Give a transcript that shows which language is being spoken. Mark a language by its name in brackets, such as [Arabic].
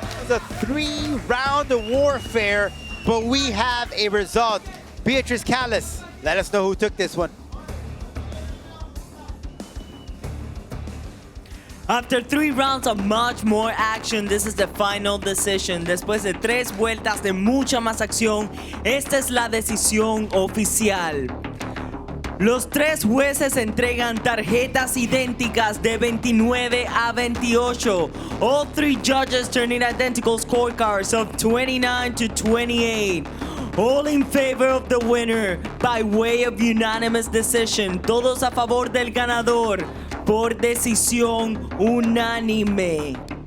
[English] A 3-round warfare, but we have a result. Beatrice Callis, let us know who took this one. After 3 rounds of much more action, this is the final decision. [Spanish] Después de 3 vueltas de mucha más acción, esta es la decisión oficial. Los 3 jueces entregan tarjetas idénticas de 29 a 28. [English] All 3 judges turn in identical scorecards of 29 to 28. All in favor of the winner by way of unanimous decision. [Spanish] Todos a favor del ganador por decisión unánime.